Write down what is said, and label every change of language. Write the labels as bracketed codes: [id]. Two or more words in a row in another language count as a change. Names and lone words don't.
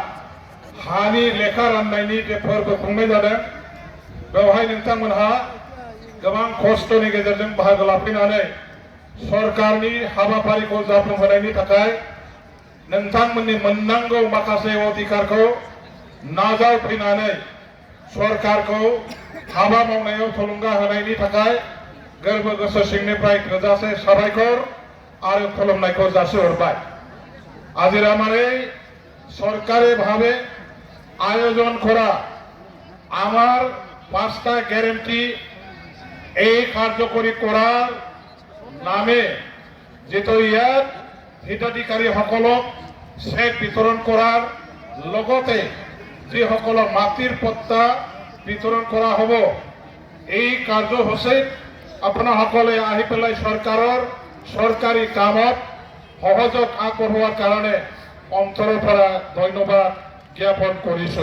[brx] हानि लेखा राननायनि जे फोरबो खुंनाय जादों बेवहाय नोंथांमोनहा गोबां खस्थ'नि गेजेरजों बाहागो लाफैनानै सरकारनि हाबाफारिखौ जाफुंहोनायनि थाखाय नोंथांमोननि मोननांगौ माखासे अधिकारखौ नाजावफैनानै सरकारखौ हाबा मावनायाव थुलुंगा होनायनि थाखाय गोरबो गोसो सिंनिफ्राय थोजासे साबायखर आरो खुलुमनायखौ जासिहरबाय। [as] আজির আমার এই সরকারিভাবে আয়োজন করা আমার 5টা গ্যারেন্টি এই কার্যকরী করার নামে যেটো ইয়াত হিতাধিকাৰীসকলক চেক বিতৰণ কৰাৰ লগতে যিসকলক মাটিৰ পট্টা বিতৰণ কৰা হ'ব এই কাৰ্যসূচীত আপোনাসকলে আহি পেলাই চৰকাৰৰ সরকারি কামত সহযোগ আগবঢ়োৱাৰ কাৰণে অন্তৰৰ পৰা ধন্যবাদ জ্ঞাপন কৰিছো।